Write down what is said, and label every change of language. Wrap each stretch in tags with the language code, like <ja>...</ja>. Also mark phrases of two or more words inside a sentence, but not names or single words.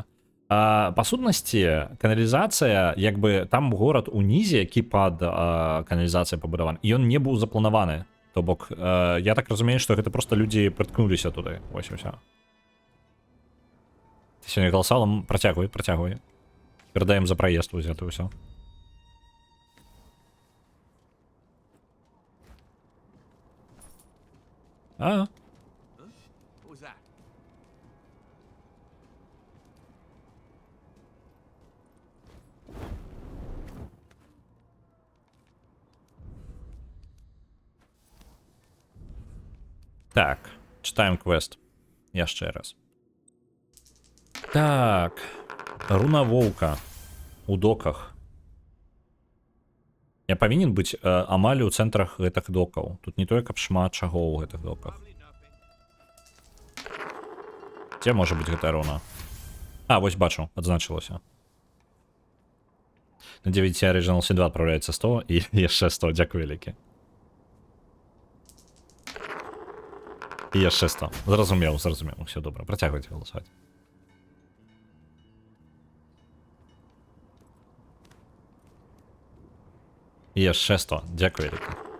<be>Па сутнасці, каналізацыя, як бы там горад унізе, які пад каналізацыяй пабудаваны, ён не быў запланаваны. То бок, я так разумею, што гэта проста людзі прыткнуліся туды. Вось усё. Ты сёння галасавала? Працягвай. Перадаем за праезд вось гэта ўсё.</be> <en>What was that?</en> <ru>Так, читаем квест.</ru> <be>Яшчэ раз. Так. Руна воўка. У доках. Я павінен быць амаль у цэнтрах гэтых докаў. Тут не тое, каб шмат чаго ў гэтых доках. Дзе можа быць гэтая руна? А, вось бачу, адзначылася. На 9 Original Sin 2 отправляется 100 и яшчэ 100, дзякуй вялікі. І яшчэ 100. Зразумеў, все добра. Працягвайце галасаваць. І яшчэ 100, дзякуй вялікі.</be>